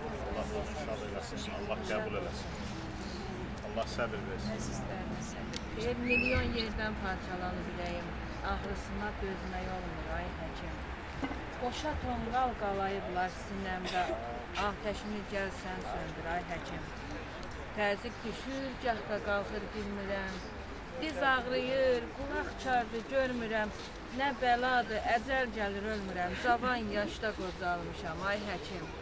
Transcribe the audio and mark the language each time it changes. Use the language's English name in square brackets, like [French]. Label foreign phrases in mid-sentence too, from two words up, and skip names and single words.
[Turkish] Allah şad eylesin. Allah kabul eylesin. Allah sabır versin. [Azerbaijani] Bir milyon yerdən parçalanıb ürəyim, ağrısına dözmək olmur ay həkim. Boşa tonqal qalayıblar sinəmdə, ateşini gəlsən söndür ay həkim. Təzik düşür, gahda qalxır bilmirəm, diz ağrıyır, qulaq çardı görmürəm, nə bəladır, əcəl gəlir ölmürəm, cavan yaşda qocalmışam ay həkim.